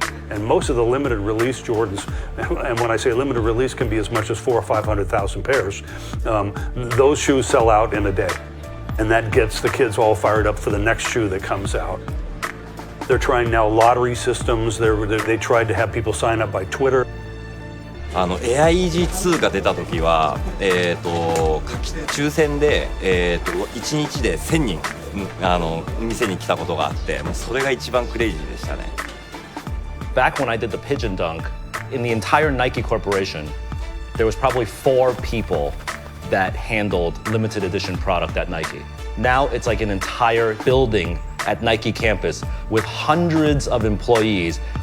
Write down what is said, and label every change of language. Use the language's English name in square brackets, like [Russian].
[English] And most of the limited release Jordans, and when I say limited release can be as much as 400,000 or 500,000 pairs, those shoes sell out in a day. And that gets the kids all fired up for the next shoe that comes out. They're trying now lottery systems. They tried to have people sign up by Twitter. [Japanese] AIG2 が出た時は、抽選で、1日で1000人、店に来たことがあって、もうそれが一番クレイジーでしたね。 [English] Back when I did the pigeon dunk, in the entire Nike Corporation, there was probably 4 people that handled limited edition product at Nike. Now it's like an entire building at Nike campus with hundreds of employees.